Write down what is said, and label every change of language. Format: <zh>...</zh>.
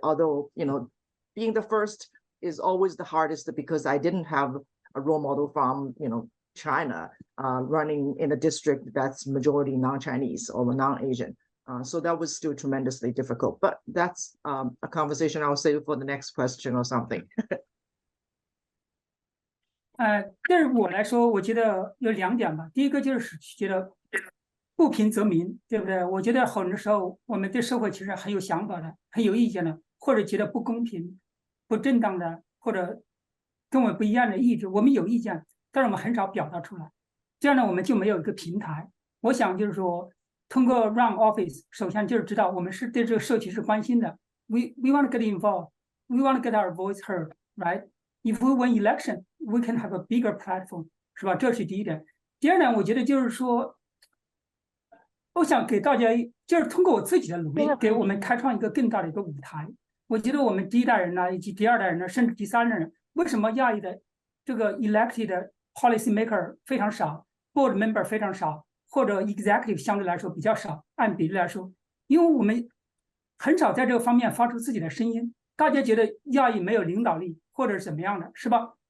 <en>Although, being the first is always the hardest because I didn't have a role model from, China running in a district that's majority non-Chinese or non-Asian. So that was still tremendously difficult, but that's a conversation I'll save for the next question or something.</en> <zh>对于我来说，我觉得有2点吧。第一个就是觉得不平则鸣，对不对？我觉得很多时候我们对社会其实很有想法的，很有意见的，或者觉得不公平、不正当的，或者跟我不一样的意志，我们有意见，但是我们很少表达出来。这样呢，我们就没有一个平台。我想就是说，通过</zh> <en>run office，</en> <zh>首先就是知道我们是对这个社区是关心的。</zh> <en>We want to get involved. We want to get our voice heard, right? If we win election, we can have a bigger platform，</en> <zh>是吧？这是第一点。第二点，我觉得就是说，我想给大家就是通过我自己的努力，给我们开创一个更大的一个舞台。我觉得我们第一代人呢，以及第2代人呢，甚至第3代人，为什么亚裔的这个</zh> <en>elected policy maker</en> <zh>非常少 ，board member 非常少，或者 executive 相对来说比较少，按比例来说，因为我们很少在这个方面发出自己的声音，大家觉得亚裔没有领导力，或者是怎么样的，是吧？</zh>